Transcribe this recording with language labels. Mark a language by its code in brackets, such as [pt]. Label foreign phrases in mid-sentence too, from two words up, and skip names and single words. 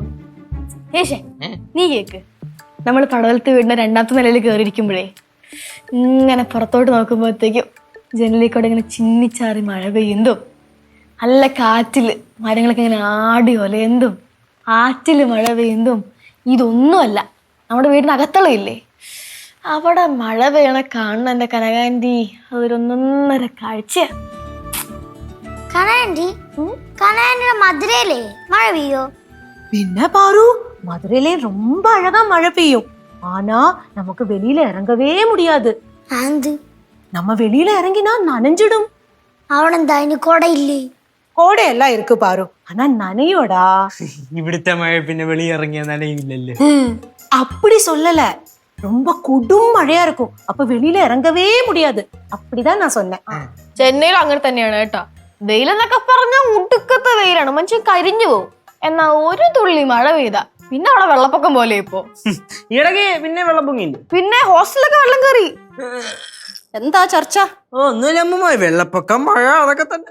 [ml] ഏഷേ നീ കേക്ക്, നമ്മൾ പടവലത്ത് വീടിന്റെ 2ാമത്തെ നിലയിൽ കയറിയിരിക്കുമ്പോഴേ ഇങ്ങനെ പുറത്തോട്ട് നോക്കുമ്പോഴത്തേക്കും ജനലിൽ കൂടെ ഇങ്ങനെ ചിന്നിച്ചാറി മഴ പെയ്യുന്നതും നല്ല കാറ്റില് മരങ്ങളൊക്കെ ഇങ്ങനെ ആടി ഒലയുന്നതും ആറ്റില് മഴ പെയ്യുന്നതും ഇതൊന്നുമല്ല നമ്മുടെ വീടിനകത്തുള്ള ഇല്ലേ, അവിടെ മഴ പെയ്യണ കാണുന്ന എൻ്റെ കനകാന്റി അതൊരൊന്നൊന്നര കാഴ്ച. കനാൻഡിയുടെ മധുരയിലേ മഴ പെയ്യോ? [ta] பின்ன பாரு மதுரையிலே ரொம்ப அழகா மழை பெய்யும். ஆனா நமக்கு வெளியில இறங்கவே முடியாது. நம்ம வெளியில இறங்கினா நனைஞ்சிடும். [ml] അവനെന്താ അതിന് കൊടയില്ലേ? [ta] கோடையெல்லாம் இருக்கு பாரு, ஆனா நனையோடா. [ml] ഇവിടുത്തെ മഴ പിന്നെ വെളിയിറങ്ങിയ നനയില്ലല്ലോ. [ta] அப்படி சொல்லல, ரொம்ப கொடும் மழையா இருக்கும், அப்ப வெளியில இறங்கவே முடியாது. அப்படிதான் நான் சொன்னேன். [ml] ചെന്നൈയിൽ അങ്ങനെ തന്നെയാണ് കേട്ടോ. വെയിലെന്നൊക്കെ പറഞ്ഞാൽ ഉടുക്കത്തെ വെയിലാണ്, മനുഷ്യൻ കരിഞ്ഞു പോകും. എന്നാ ഒരു തുള്ളി മഴ പെയ്താ പിന്നെ അവിടെ വെള്ളപ്പൊക്കം പോലെ ഇപ്പോ. ഇടയ്ക്ക് പിന്നെ വെള്ളം പൊങ്ങിയില്ല, പിന്നെ ഹോസ്റ്റലൊക്കെ വെള്ളം കയറി. എന്താ ചർച്ച? ഒന്നുമില്ല അമ്മ, വെള്ളപ്പൊക്കം മഴ അതൊക്കെ തന്നെ.